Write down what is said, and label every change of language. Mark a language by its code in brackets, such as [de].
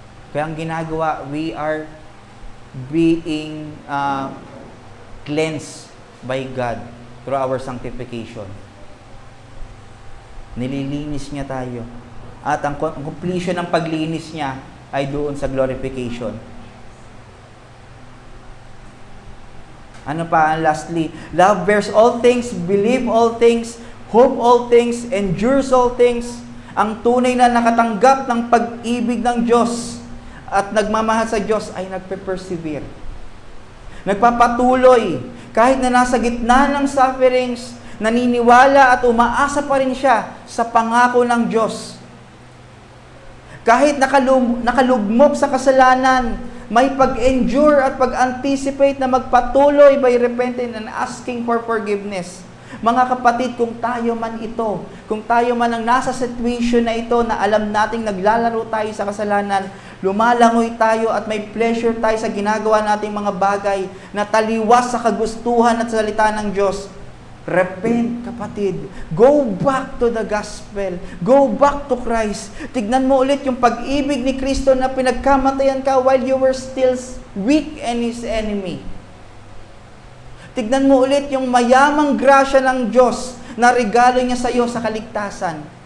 [tl] Kaya ang ginagawa, [en] we are being cleansed by God through our sanctification. [tl] Nililinis niya tayo. At ang completion ng paglinis niya ay doon sa glorification. Ano pa? [en] Lastly, love bears all things, believe all things, hope all things, endures all things. [tl] Ang tunay na nakatanggap ng pag-ibig ng Diyos at nagmamahal sa Diyos ay nagpe-persevere. Nagpapatuloy. Kahit na nasa gitna ng sufferings, naniniwala at umaasa pa rin siya sa pangako ng Diyos. Kahit nakalugmok sa kasalanan, may pag-endure at pag-anticipate na magpatuloy [en] by repenting and asking for forgiveness. [tl] Mga kapatid, kung tayo man ito, kung tayo man ang nasa situation na ito na alam nating naglalaro tayo sa kasalanan, lumalangoy tayo at may pleasure tayo sa ginagawa nating mga bagay na taliwas sa kagustuhan at salita ng Diyos, repent, kapatid. [en] Go back to the gospel. Go back to Christ. [tl] Tignan mo ulit yung pag-ibig ni Kristo na pinagkamatayan ka [en] while you were still weak and His enemy. [tl] Tignan mo ulit yung mayamang grasya ng Diyos na regalo niya sa iyo sa kaligtasan.